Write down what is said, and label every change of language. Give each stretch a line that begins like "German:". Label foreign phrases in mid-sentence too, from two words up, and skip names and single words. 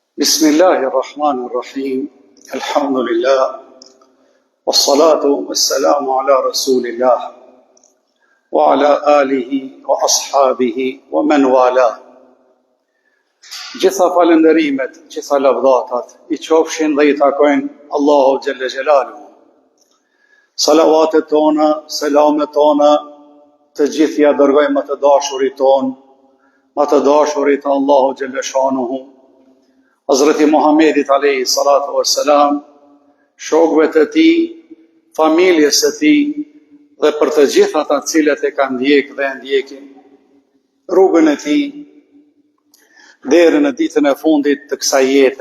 Arabic: بسم الله الرحمن الرحيم. الحمد لله. والصلاة والسلام على رسول الله وعلى آله وأصحابه ومن والاه.
Albanian: Gjitha falënderimet, gjitha lavdatat i qofshin dhe i takojnë Allahu
Arabic: جل جلاله.
Albanian: Salavatet tona, selamet tona, të gjithja dërgojmë më të dashurit ton, më të dashurit Allahu
Arabic: جل شأنه,
Albanian: Hazreti Muhammedit
Arabic: عليه الصلاة والسلام,
Albanian: shokëve të tij, familjes së tij dhe për të gjithë ata të cilët e kanë ndjekë dhe ndjekin rrugën e tij deri në ditën e fundit të kësaj jete.